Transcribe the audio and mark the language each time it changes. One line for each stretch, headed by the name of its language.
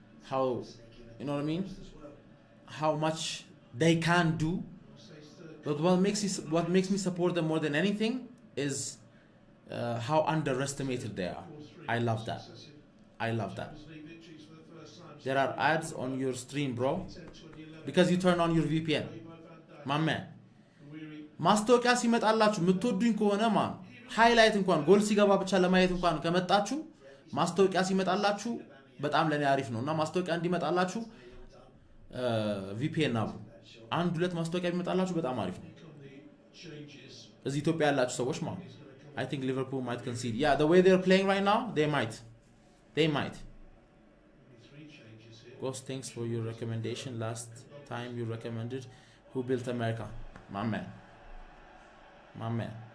English: How, you know what I mean? How much they can do. But what makes me support them more than anything is how underestimated they are. I love that. I love that. There are ads on your stream, bro. Because you turn on your VPN. My man.
Amharic: ማስታወቂያ ሲመጣላችሁ የምትወዱኝ ከሆነ ማን ሃይላይት እንኳን ጎል ሲገባ ብቻ ለማየት እንኳን ከመጣችሁ ማስታወቂያ ሲመጣላችሁ በጣም ለኔ አሪፍ ነውና ማስታወቂያ እንዲመጣላችሁ VPN አብሩ አንድ ሁለት ማስታወቂያ ቢመጣላችሁ በጣም አሪፍ ነው እዚህ ኢትዮጵያ ያላችሁ ሰዎች ማን
English: I think Liverpool might concede. Yeah, the way they're playing right now, they might. They might. Ghost, thanks for your recommendation. Last time you recommended Who Built America. My man. My man.